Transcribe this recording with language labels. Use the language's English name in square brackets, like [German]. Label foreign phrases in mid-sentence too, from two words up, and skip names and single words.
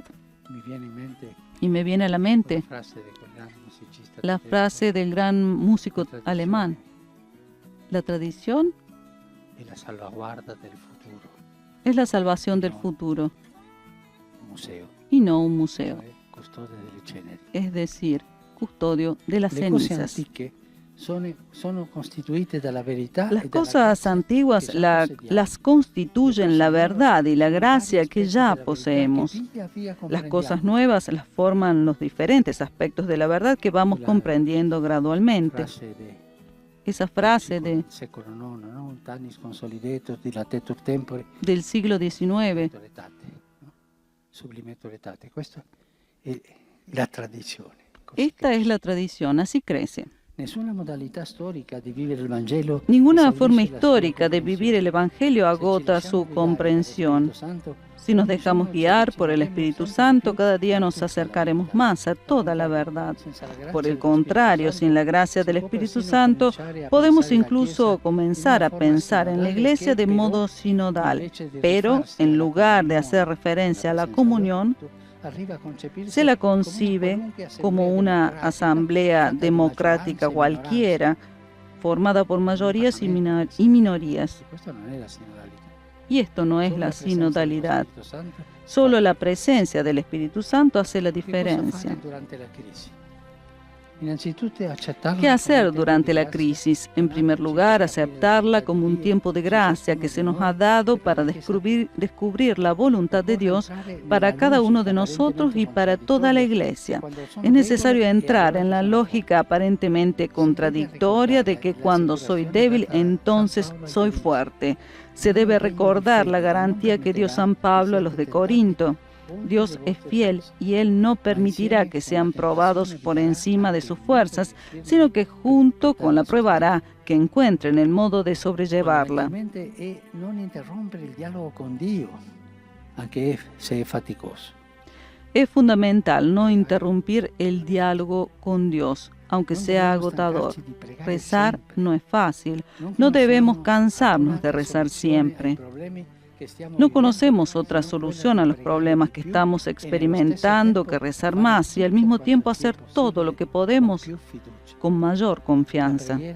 [Spanish] Y me viene a la mente la frase del gran músico alemán, La tradición [Italian] è la salvaguardia del futuro. [Spanish] es la salvación del futuro [Italian] Un museo. [Spanish] y no un museo, [Italian] Cioè, custode delle ceneri. [Spanish] es decir, custodio de las [Italian] Le cose [Spanish] cenizas. [Italian] antiche sono costituite dalla verità [Spanish] Las [Italian] e dalla [Spanish] cosas [Italian] grazia [Spanish] antiguas [Italian] che già possediamo. [Spanish] las constituyen la verdad y la gracia que ya [Italian] Aspetti della verità [Spanish] poseemos. [Italian] che via via [Spanish] Las [Italian] comprendiamo. [Spanish] cosas nuevas las forman los diferentes aspectos de la verdad que vamos comprendiendo gradualmente. Frase de Esa frase [Italian] secolo IX, no? [Latin] Tanis consolidetur dilatetur tempore [Spanish] del siglo XIX, [Latin] etate, no? Sublimetur etate. [Italian] Questa è la tradizione. Così [Spanish] esta [Italian] che [Spanish] es la tradición, así crece. [Italian] nessuna modalità storica di vivere il Vangelo [Spanish] Ninguna [Italian] esaurisce [Spanish] forma [Italian] la sua [Spanish] histórica de vivir el [Italian] comprensione. [Spanish] Evangelio [Italian] Se ci [Spanish] agota [Italian] lasciamo [Spanish] su [Italian] guidare [Spanish] comprensión. [Italian] dal Spirito Santo, [Spanish] Si nos [Italian] ogni [Spanish] dejamos [Italian] giorno ci [Spanish] guiar por el [Italian] avviciniamo [Spanish] Espíritu [Italian] sempre [Spanish] Santo, [Italian] di più [Spanish] cada día [Italian] a [Spanish] nos [Italian] tutta la [Spanish] acercaremos [Italian] verità. [Spanish] más a toda la [Italian] Al [Spanish] verdad. [Italian] contrario, senza la grazia [Spanish] Por el [Italian] dello [Spanish] contrario, [Italian] Spirito [Spanish] sin la [Italian] Santo, [Spanish] gracia del [Italian] si può [Spanish] Espíritu [Italian] persino [Spanish] Santo, [Italian] cominciare a [Spanish] podemos [Italian] pensare la [Spanish] incluso [Italian] Chiesa [Spanish] comenzar [Italian] in [Spanish] a [Italian] una forma [Spanish] pensar en la [Italian] sinodale [Spanish] Iglesia [Italian] che [Spanish] de [Italian] però, [Spanish] modo sinodal, [Italian] invece di [Spanish] pero [Italian] rifarsi [Spanish] en [Italian] alla [Spanish] lugar de [Italian] comunione, [Spanish] hacer referencia a la [Italian] alla presenza [Spanish] comunión, [Italian] del culto, arriva a concepirsi [Spanish] se la [Italian] come una [Spanish] concibe [Italian] qualunque [Spanish] como [Italian] assemblea [Spanish] una [Italian] democratica, [Spanish] asamblea [Italian] fatta di [Spanish] democrática [Italian] maggioranze e [Spanish] cualquiera, [Italian] minoranze. [Spanish] formada por mayorías y minorías. [Italian] E questa non è la sinodalità. [Spanish] Y esto no es [Italian] Solo [Spanish] la [Italian] presenza dello [Spanish] sinodalidad. [Italian] Spirito Santo [Spanish] Solo la presencia del Espíritu Santo hace la [Italian] Che cosa [Spanish] diferencia. [Italian] fare durante la crisi? Innanzitutto accettarla [Spanish] ¿Qué hacer [Italian] come [Spanish] durante la [Italian] tempo di grazia, [Spanish] crisis? En primer lugar, aceptarla como un tiempo de gracia que se nos ha dado para descubrir la voluntad de Dios para cada uno de nosotros y para toda la Iglesia. Es necesario entrar en la lógica aparentemente contradictoria de que cuando soy débil, entonces soy fuerte. Se debe recordar la garantía que dio San Pablo a los de Corinto. Dios es fiel y Él no permitirá que sean probados por encima de sus fuerzas, sino que junto con la prueba hará que encuentren el modo de sobrellevarla. [Italian] Fondamentalmente è non interrompere il dialogo con Dio, anche se è faticoso. [Spanish] Es fundamental no interrumpir el diálogo con Dios, aunque sea agotador. Rezar no es fácil. No debemos cansarnos de rezar siempre. No conocemos otra solución a los problemas que estamos experimentando que rezar más y al mismo tiempo hacer todo lo que podemos con mayor confianza.